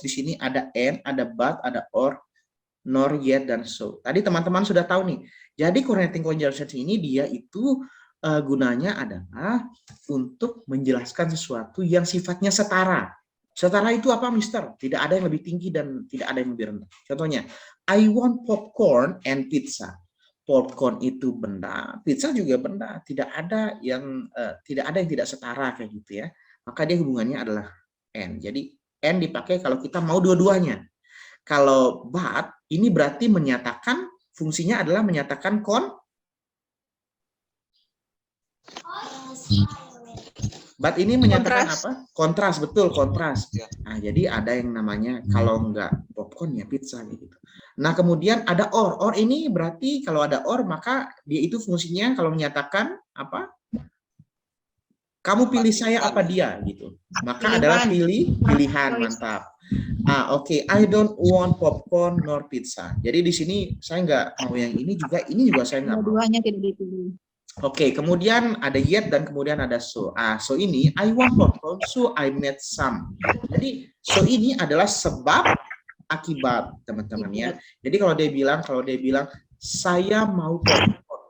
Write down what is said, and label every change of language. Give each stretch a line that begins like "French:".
Indonesian: Di sini ada and, ada but, ada or, nor, yet, dan so. Tadi teman-teman sudah tahu nih. Jadi correlative conjunctions ini dia itu gunanya adalah untuk menjelaskan sesuatu yang sifatnya setara. Setara itu apa, Mister? Tidak ada yang lebih tinggi dan tidak ada yang lebih rendah. Contohnya,
English: I want popcorn and pizza.
Indonesian: Popcorn itu benda, pizza juga benda. Tidak ada yang tidak setara kayak gitu ya. Maka dia hubungannya adalah and. Jadi and dipakai kalau kita mau dua-duanya. Kalau but ini berarti menyatakan, fungsinya adalah menyatakan But ini menyatakan Kontras. apa? Kontras, betul, kontras. Ya. Nah, jadi ada yang namanya kalau enggak popcorn ya pizza gitu. Nah, kemudian ada or. Or ini berarti kalau ada or maka dia itu fungsinya kalau menyatakan apa? Kamu pilih saya apa dia gitu. Maka adalah pilihan, mantap. Oke.
English: I don't want popcorn nor pizza.
Indonesian: Jadi di sini saya nggak mau yang ini juga saya nggak mau. Dua-duanya tidak dipilih. Oke, kemudian ada yet dan kemudian ada so. So ini
English: I want popcorn, so I made some.
Indonesian: Jadi so ini adalah sebab akibat, teman-teman ya. Jadi kalau dia bilang saya mau popcorn.